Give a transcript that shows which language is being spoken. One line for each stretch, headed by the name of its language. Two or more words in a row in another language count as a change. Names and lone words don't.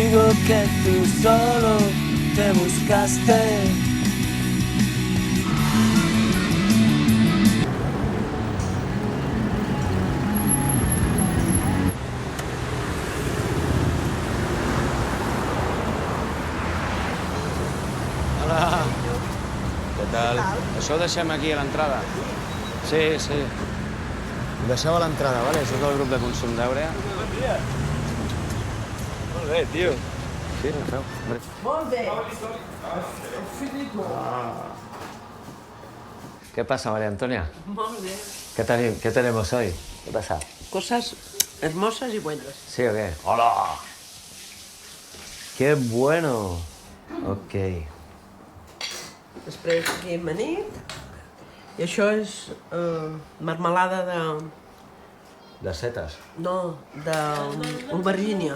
Spanish: que tú solo te buscaste. Hola.
Catalan: Què tal? Això ho deixem aquí a l'entrada. Sí, sí. Ho deixeu a l'entrada, vale? Això és el grup de consum d'Àurea. Molt bé, tio. Sí, agafeu. Molt bé.
Spanish: ¿Qué pasa, María Antonia?
Catalan: Molt bé.
Spanish: ¿Qué tenemos hoy? ¿Qué pasa? Cosas hermosas y buenas. ¿Sí o qué? ¡Hola! ¡Qué bueno! Ok.
Catalan: Després aquí amanit. I això és marmelada de...
Spanish: ¿De setas?
Catalan: No, d'aubergínia.